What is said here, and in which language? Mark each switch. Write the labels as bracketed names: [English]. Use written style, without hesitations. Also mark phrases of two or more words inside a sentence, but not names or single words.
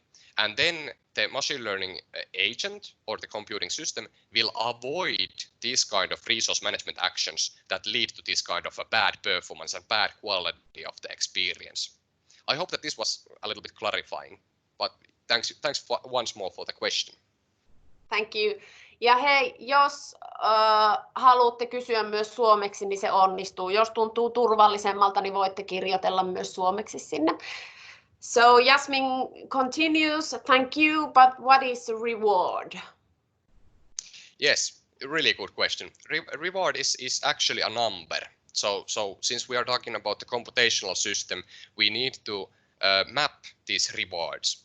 [English] And then the machine learning agent or the computing system will avoid these kind of resource management actions that lead to this kind of a bad performance and bad quality of the experience. I hope that this was a little bit clarifying, but thanks once more for the question. Thank you. [Finnish] Ja hei, jos haluatte kysyä myös suomeksi, niin se onnistuu. Jos tuntuu turvallisemmalta, niin voitte kirjoitella myös suomeksi sinne. [English] So Jasmin continues, thank you, but what is the reward? Yes, really good question. Reward is actually a number. So since we are talking about the computational system, we need to map these rewards.